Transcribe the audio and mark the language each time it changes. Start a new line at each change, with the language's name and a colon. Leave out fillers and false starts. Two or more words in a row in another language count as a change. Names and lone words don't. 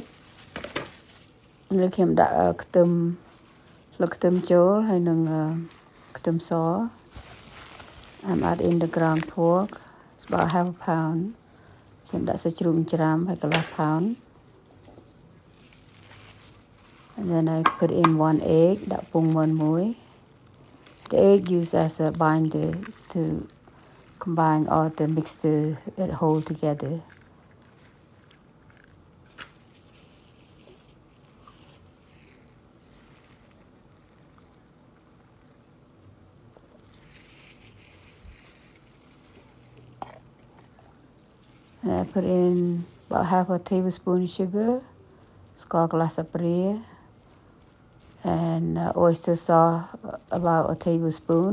Khmer: លើខ្ញុំដាក់ខ្ទឹមស្លឹកខ្ទឹមចូលហើយនឹងខ្ទឹមស
English: I'm adding the ground pork. It's about half a pound.
Khmer: ខ្ញុំដាក់សាច់ជ្រូកច្រាំហើយកន្លះ pound.
English: And then I put in 1 egg.
Khmer: ដាក់ពងមាន់មួយ
English: The egg used as a binder to combine all the mixture that hold together. And I put in about half a tablespoon of sugar,
Khmer: ស្ករកន្លះស្លាបព្រា
English: and oyster sauce about a tablespoon.